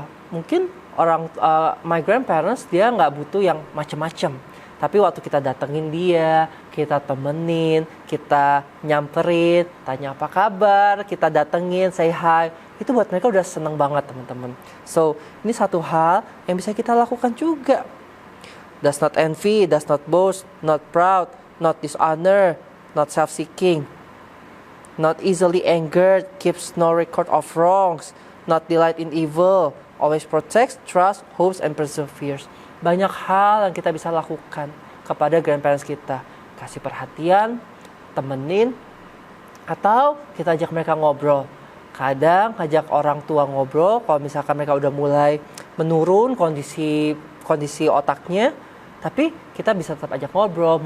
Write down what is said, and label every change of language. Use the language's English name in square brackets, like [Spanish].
[Indonesian] Mungkin [English] my grandparents [Indonesian] dia nggak butuh yang macem-macem, tapi waktu kita datengin dia, kita temenin, kita nyamperin, tanya apa kabar, kita datengin, [English] say hi, [Indonesian] itu buat mereka udah seneng banget teman-teman. So ini satu hal yang bisa kita lakukan juga. [English] Does not envy, does not boast, not proud, not dishonor, not self-seeking, not easily angered, keeps no record of wrongs, not delight in evil, always protects, trust, hopes, and perseveres. [Indonesian] Banyak hal yang kita bisa lakukan kepada grandparents kita. Kasih perhatian, temenin, atau kita ajak mereka ngobrol. Kadang ajak orang tua ngobrol, kalau misalkan mereka udah mulai menurun kondisi otaknya, tapi kita bisa tetap ajak ngobrol.